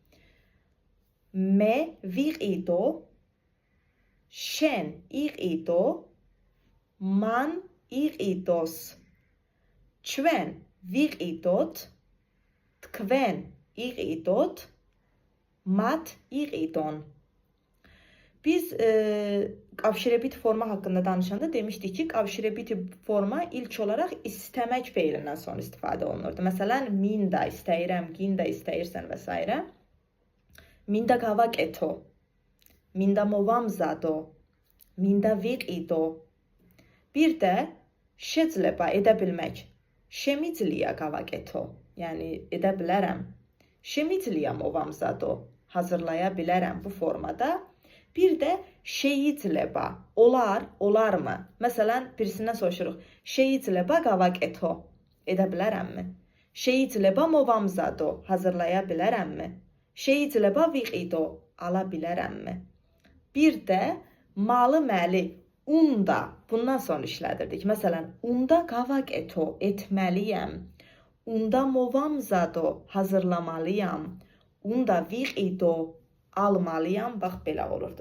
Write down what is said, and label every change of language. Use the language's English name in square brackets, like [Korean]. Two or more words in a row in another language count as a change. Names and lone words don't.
[Georgian] მე ვიყიდო, შენ იყიდო, მან იყიდოს. ჩვენ ვიყიდოთ, თქვენ იყიდოთ, მათ იყიდონ. [Azerbaijani] Biz qavşirəbit forma haqqında danışanda demişdik ki, qavşirəbit forma ilk olaraq istəmək feilindən sonra istifadə olunurdu. Məsələn, minda istəyirəm, ginda istəyirsən və s. [Georgian] მინდა გავაკეთო, მინდა მოვამზადო, მინდა ვიყიდო. [Azerbaijani] Bir də შეიძლება edə bilmək. [Georgian] Შემიძლია გავაკეთო, [Azerbaijani] yəni edə bilərəm. [Georgian] Შემიძლია მოვამზადო, [Azerbaijani] hazırlaya bilərəm bu formada. Bir də შეიძლება, olar, olarmı? Məsələn, birisindən soruşuruq. [Georgian] Შეიძლება გავაკეთო, [Azerbaijani] edə bilərəmmi? [Georgian] Შეიძლება მოვამზადო, [Azerbaijani] hazırlaya bilərəmmi? [Georgian] Შეიძლება ვიყიდო, [Azerbaijani] ala bilərəmmi? Bir də malı məli, unda, bundan sonra işlədirdik. Məsələn, [Georgian] უნდა გავაკეთო, [Azerbaijani] etməliyəm. [Georgian] უნდა მოვამზადო, [Azerbaijani] hazırlamalıyam. [Georgian] უნდა ვიყიდო, [Azerbaijani] almalıyam. Bax, belə olurdu.